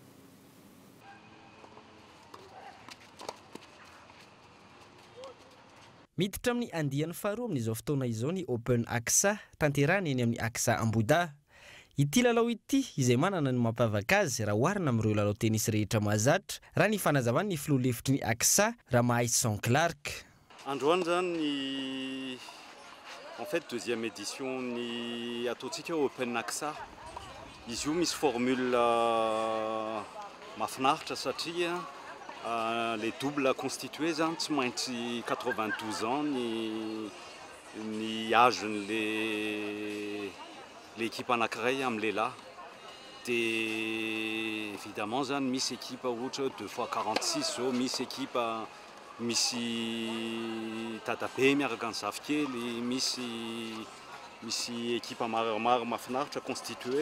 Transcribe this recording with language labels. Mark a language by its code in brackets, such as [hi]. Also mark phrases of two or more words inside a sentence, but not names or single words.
[mg] Miditra amin'ny andiany faharoa amin'izao fotoana izao ny Open Aksa tanterahana eny amin'ny Aksa Ambohidahy. Ity lalao ity izay manana ny mampiavaka azy raha oharina amin'ireo lalao tennis rehetra mahazatra raha ny fanazavany ny filoha lefitry ny Aksa raha Maïson Clark. Androany zany [fr] en fait deuxième édition [mg] ny ataontsika Open Aksa. Izy io misy formule mahafinaritra satria [fr] les doubles constitués [mg] zany tsy maintsy 92 ans ny âgen'le l'équipe anankiray amin'ny lehilahy. Dia évidemment zany misy équipe ohatra 2x46 zao, misy équipe misy dadabe miaraka ny zafikely, misy équipe maromaro mahafinaritra constitué.